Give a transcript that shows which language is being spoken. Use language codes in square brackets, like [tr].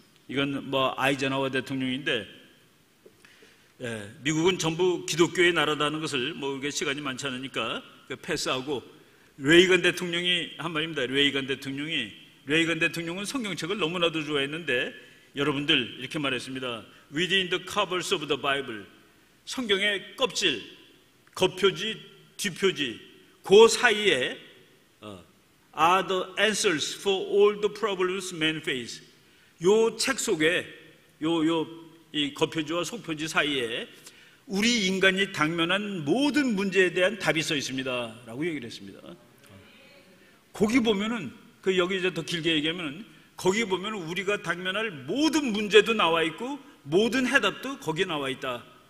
[ko] 이건 아이젠하워 대통령인데 미국은 전부 기독교의 나라다는 것을 이게 시간이 많지 않으니까 패스하고 레이건 대통령이 한 말입니다. 레이건 대통령은 성경책을 너무나도 좋아했는데 여러분들 이렇게 말했습니다. [en] Within the covers of the Bible, [ko] 성경의 껍질, 겉표지, 뒷표지 그 사이에 [en] are the answers for all the problems men face. [ko] 요 책 속에 이 겉표지와 속표지 사이에 우리 인간이 당면한 모든 문제에 대한 답이 써 있습니다 라고 얘기를 했습니다. 거기 보면은 여기 이제 더 길게 얘기하면은 거기 보면 우리가 당면할 모든 문제도 나와 있고 모든 해답도 거기에 나와 있다.